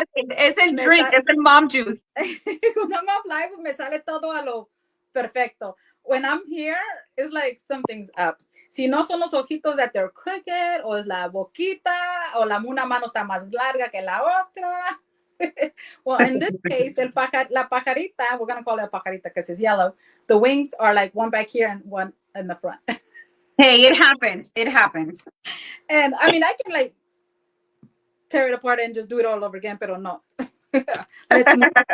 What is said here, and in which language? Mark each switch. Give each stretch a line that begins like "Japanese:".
Spanish: es el drink, es el mom juice. When I'm off live, me sale todo a lo perfecto.
English: When I'm here, it's like something's up.
Spanish: Si no son los ojitos that they're crooked, o es la boquita, o una mano está más larga que la otra.
English: Well, in this case, la pajarita, we're going to call it a pajarita because it's yellow. The wings are like one back here and one in the front. Hey, it happens. It happens. And I mean, I can like tear it apart and just do it all over again, pero no. Let's move.